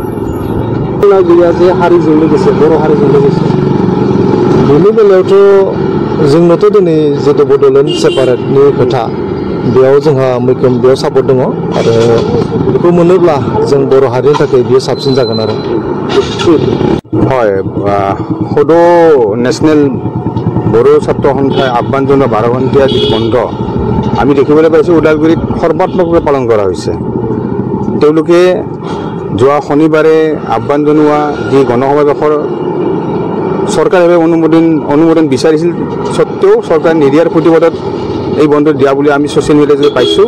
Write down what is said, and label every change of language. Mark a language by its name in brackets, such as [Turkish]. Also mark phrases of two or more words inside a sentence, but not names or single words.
[Bodo] गैया जे हारिजों लोगोसे बर' हारिजों लोगोसे बेनि बेलायावथ' जोंनोथ' दिनै जितु बड'लेण्ड सेपारेटनि खोथा, बेयाव जोंहा मैखोम बेयाव सापर्ट दङ आरो बेखौ मोनोब्ला जों बर' हारिनि थाखाय बियो साबसिन जागोन आरो। [Assamese] হয়, সদৌ নেশ্যনেল বড়ো ছাত্ৰ সন্থাই আহ্বান জনোৱা 12 ঘণ্টীয়া যি বন্ধ আমি দেখিবলৈ পাইছোঁ ওদালগুৰিত সৰ্বাত্মকভাৱে পালন কৰা হৈছে। তেওঁলোকে যোৱা শনিবাৰে আহ্বান জনোৱা যি গণসমাৱেশৰ চৰকাৰে অনুমোদন বিচাৰিছিল সত্ত্বেও চৰকাৰে নিদিয়াৰ প্ৰতিবাদত এই বন্ধ দিয়া বুলি আমি [English] social media-t [Assamese] পাইছোঁ।